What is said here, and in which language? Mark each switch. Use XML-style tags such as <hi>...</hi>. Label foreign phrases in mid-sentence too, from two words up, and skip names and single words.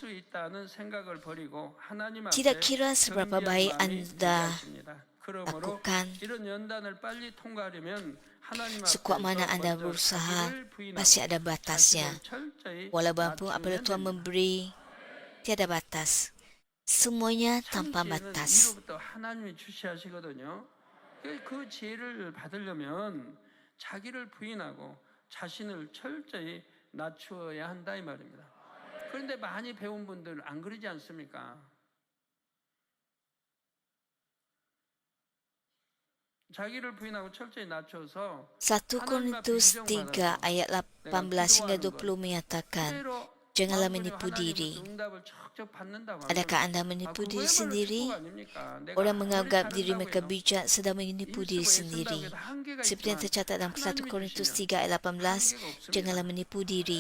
<ms>Tidak kira seberapa baik Anda lakukan, sekuat mana Anda berusaha, pasti ada batasnya. Walaupun apabila Tuhan memberi, tiada batas. Semuanya tanpa batas.</ms> <ko>그 지혜를 받으려면 자기를 부인하고 자신을 철저히 낮추어야 한다 이 말입니다. 그런데 많이 배운 분들 안 그러지 않습니까? 자기를 부인하고 철저히 낮춰서</ko> <ms>1 Korintus 3 ayat 18 hingga 20 menyatakan, janganlah menipu diri. Adakah anda menipu diri sendiri? Orang menganggap diri mereka bijak sedang menipu diri sendiri. Seperti yang tercatat dalam 1 Korintus 3 ayat 18, janganlah menipu diri.</ms>